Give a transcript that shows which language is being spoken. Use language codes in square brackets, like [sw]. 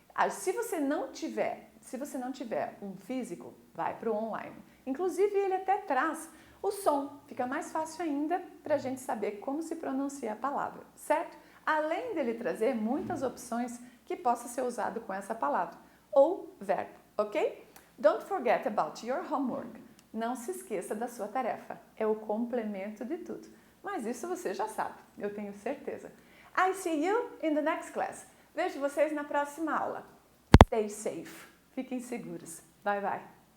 [pt] Se você não tiver um físico, vai para o online. Inclusive, ele até traz o som. Fica mais fácil ainda para a gente saber como se pronuncia a palavra, certo? Além dele trazer muitas opções que possa ser usado com essa palavra ou verbo, ok? [en] Don't forget about your homework. [pt] Não se esqueça da sua tarefa. É o complemento de tudo. Mas isso você já sabe, eu tenho certeza. [en] I see you in the next class. [pt] Vejo vocês na próxima aula. [en] Stay safe. [pt] Fiquem seguros. [en] Bye, bye.